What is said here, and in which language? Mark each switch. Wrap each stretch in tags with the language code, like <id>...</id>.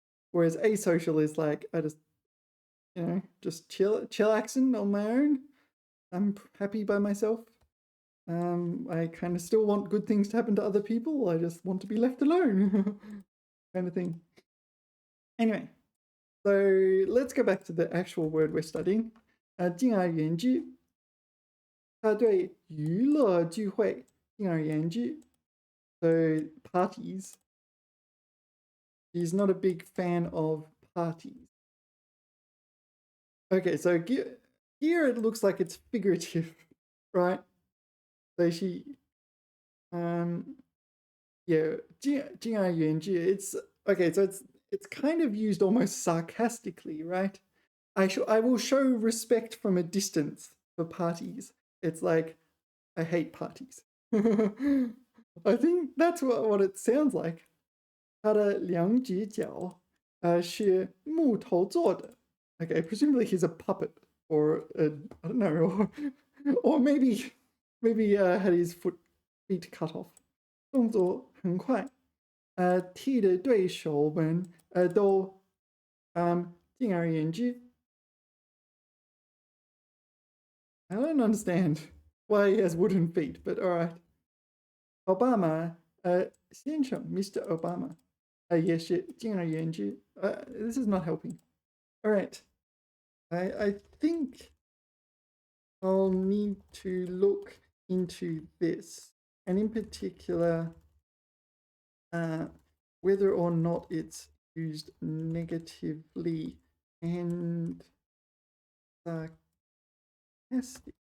<en>Whereas asocial is like, I just, just chillaxing on my own. I'm happy by myself. I kind of still want good things to happen to other people. I just want to be left alone kind of thing. Anyway, so let's go back to the actual word we're studying.</en> <zh>敬而远之，他对娱乐聚会敬而远之。</zh> <en>So parties. He's not a big fan of parties. Okay, so here it looks like it's figurative, right? So she, yeah, 敬而远之. It's okay. So it's kind of used almost sarcastically, right? I will show respect from a distance for parties. It's like I hate parties. I think that's what it sounds like.</en> <zh>他的两只脚是木头做的.</zh> <en>Okay, presumably he's a puppet or I don't know, or maybe had his feet cut off.</en> <zh>动作很快，踢的对手们都敬而远之.</zh> <en>I don't understand why he has wooden feet, but all right. Obama, 先生 Mr. Obama. Yes, 敬而远之. This is not helping. All right. I think I'll need to look into this, and in particular, whether or not it's used negatively and sarcastic.</en>